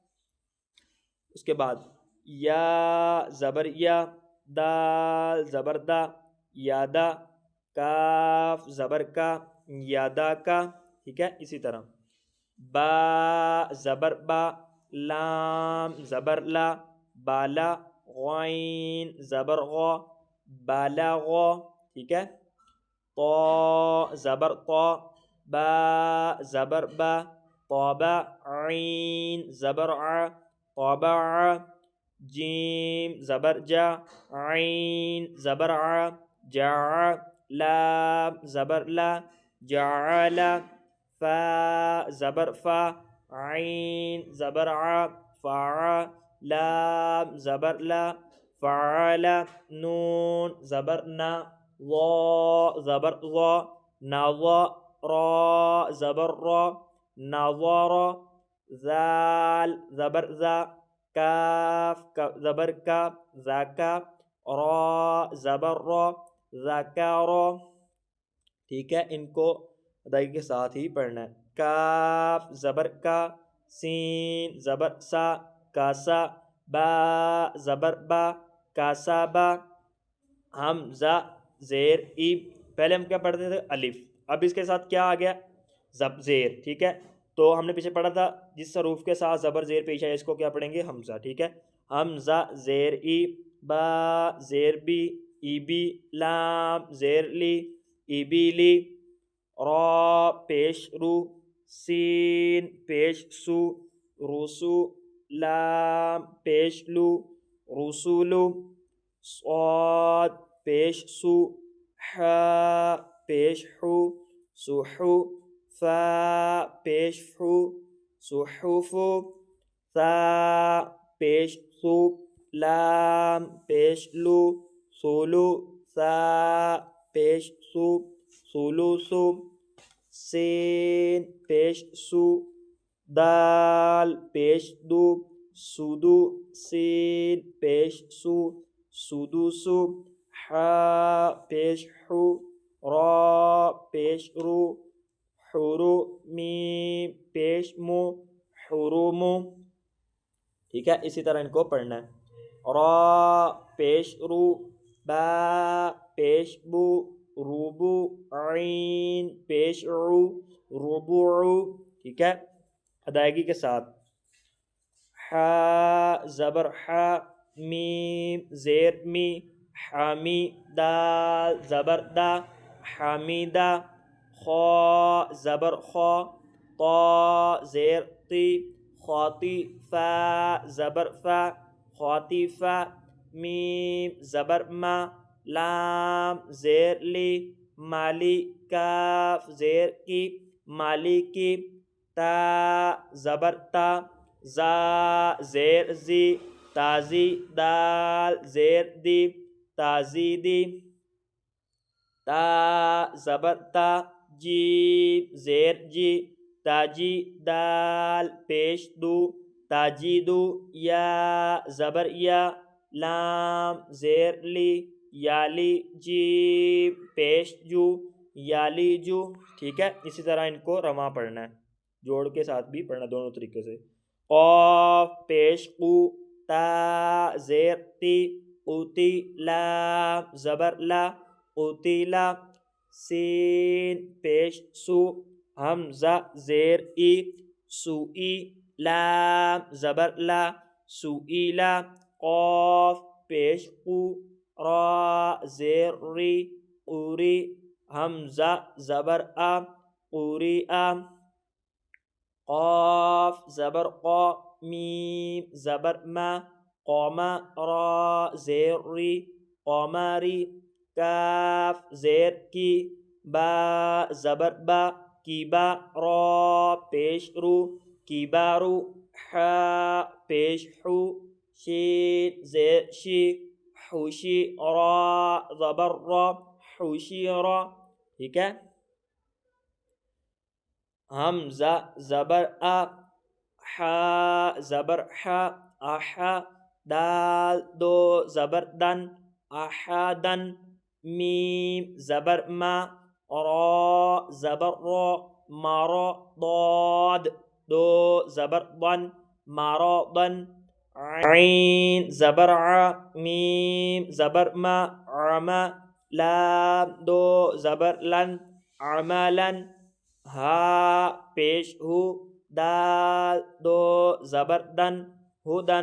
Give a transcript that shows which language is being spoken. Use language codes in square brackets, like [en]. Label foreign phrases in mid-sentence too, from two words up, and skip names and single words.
[ur] اس کے بعد یا زبر یا، دال زبر دا، یادا، کاف زبر کا، یادا کا، ٹھیک ہے۔ اسی طرح با زبر با، لام زبر لا، بالا، غین زبر غا، بالاغا، ٹھیک ہے۔ طا زبر طا، با زبر با، طابا، عین زبر ع، طابع، جیم زبر جا، عین زبر ع، جاع، لام زبر لا، جعل، فا زبر فا، عین زبر ع، فع، لام زبر لا، فعل، نون زبر نا، ضا زبر ضا، نظا، را زبر را، نظر، ذال زبر ذا، کاف زبر کا، ذاکا، را زبر را، ذاکارا، ٹھیک ہے۔ ان کو ادائیگی کے ساتھ ہی پڑھنا ہے۔ کاف زبر کا، سین زبر سا، کاسا، با زبر با، کاسا با، حمزہ زیر ای، پہلے ہم کیا پڑھتے تھے الف، اب اس کے ساتھ کیا آ گیا زیر، ٹھیک ہے۔ تو ہم نے پیچھے پڑھا تھا جس حروف کے ساتھ زبر زیر پیش ہے اس کو کیا پڑھیں گے حمزہ، ٹھیک ہے۔ حمزہ زیر ای، با زیر بی، ای بی، لام زیر لی، ای بی لی، را پیش رو، سین پیش سو، روسو، لام پیش لو رسول صاد پیش سو حا پیش حو سحو فا پیش فو صحف ثا پیش ثو لام پیش لو سولو ثا پیش سو ثلث سین پیش سو دال پیش دو سدو سین پیش سو سدوس حا پیش حو را پیش رو حرو میم پیش مو حروم. ٹھیک ہے، اسی طرح ان کو پڑھنا ہے. را پیش رو با پیش بو روبو عین پیش عو ربوع. ٹھیک ہے، ادائیگی کے ساتھ. حا زبر حا میم زیر می حامی دال زبر دا حمیدہ. خا زبر خا طا زیر تی خاطی. فا زبر فا خاطفہ. میم زبر ما لام زیر لی مالی. کاف زیر کی مالی کی. تا زبر تا زا زیر زی تازی. دال زیر دی تازیدی. تا زبر تا جیم زیر جی تاجی. دال پیش دو تاجیدو. یا زبر یا لام زیر لی یالی. جیم پیش جو یالی جو. ٹھیک ہے، اسی طرح ان کو رواں پڑھنا ہے، جوڑ کے ساتھ بھی پڑھنا دونوں طریقے سے. قاف پیش قو تا زیر تی قوتی. لام زبر لا قوتیلا. سین پیش سو حمزہ زیر ای سوئی. لام زبر لا سوئیلا. قاف پیش قو را زیر ری قوری. حمزہ زبر آ قوری آ. قاف زبر قا میم زبر ما قوما. را زیر ری قوماری. کاف زیر کی با زبر با کی با. را پیش رو کی بارو. حا پیش حو شین زیر شی حوشی. را زبر را حوشی را. ٹھیک ہے. حمزہ زبر آ حا زبر حا احا. دال دو زبر دن احادن. میم زبر ما را زبر را مارا. ضاد دو زبر ضن ماراضن. عین زبر ع میم زبر ما عما. لام دو زبر لن عملن. ہا پیش ہو دال دو زبر دن ہدن.